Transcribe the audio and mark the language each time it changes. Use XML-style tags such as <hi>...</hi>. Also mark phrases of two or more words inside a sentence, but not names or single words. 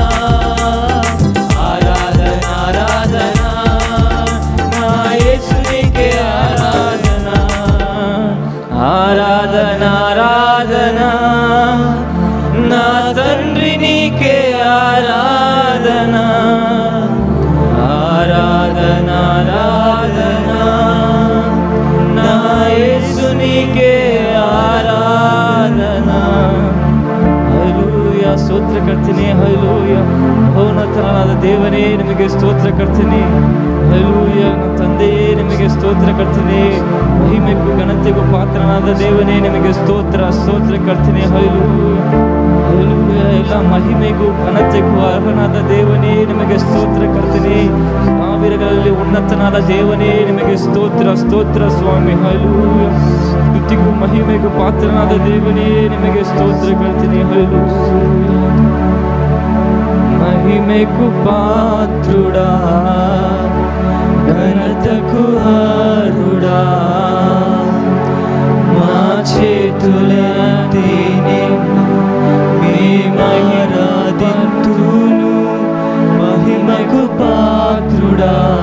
<te>ఆరాధన ఆరాధన నా యేసు నీకే ఆరాధన ఆరాధన ఆరాధన నా తండ్రి నీకే ఆరాధన ఆరాధన ఆరాధన నా యేసు నీకే ఆరాధన</te> <kn>ಹಲ್ಲೆಲೂಯಾ ಸ್ತೋತ್ರ ಕರ್ತೀನಿ ಹಲ್ಲೆಲೂಯಾ ಮಹೋನ್ನತನಾದ ದೇವನೇ ನಿಮಗೆ ಸ್ತೋತ್ರ ಕರ್ತೀನಿ ಹಲ್ಲೆಲೂಯಾ ನನ್ನ ತಂದೆಯೇ ನಿಮಗೆ ಸ್ತೋತ್ರ ಕರ್ತೀನಿ ಮಹಿಮೆಗೂ ಘನತೆಗೂ ಪಾತ್ರನಾದ ದೇವನೇ ನಿಮಗೆ ಸ್ತೋತ್ರ ಕರ್ತೀನಿ ಹಲ್ಲೆಲೂಯಾ ಹಲ್ಲೆಲೂಯಾ ಎಲ್ಲ ಮಹಿಮೆಗೂ ಘನತೆಗೂ ಅರ್ಹನಾದ ದೇವನೇ ನಿಮಗೆ ಸ್ತೋತ್ರ ಕರ್ತೀನಿ ಸಾವಿರಗಳಲ್ಲಿ ಉನ್ನತನಾದ ದೇವನೇ ನಿಮಗೆ ಸ್ತೋತ್ರ ಸ್ವಾಮಿ ಹಲ್ಲೆಲೂಯಾ ಸ್ತುತಿಗೂ ಮಹಿಮೆಗೂ ಪಾತ್ರನಾದ ದೇವನೇ ನಿಮಗೆ ಸ್ತೋತ್ರ ಕರ್ತೀನಿ ಹಲ್ಲೆಲೂಯಾ</kn> <te>మహిమకు పాత్రుడా ఘనతకు అర్హుడా మా చేతులెత్తి నిన్ను మేమారాధింతును మహిమకు పాత్రుడా</te>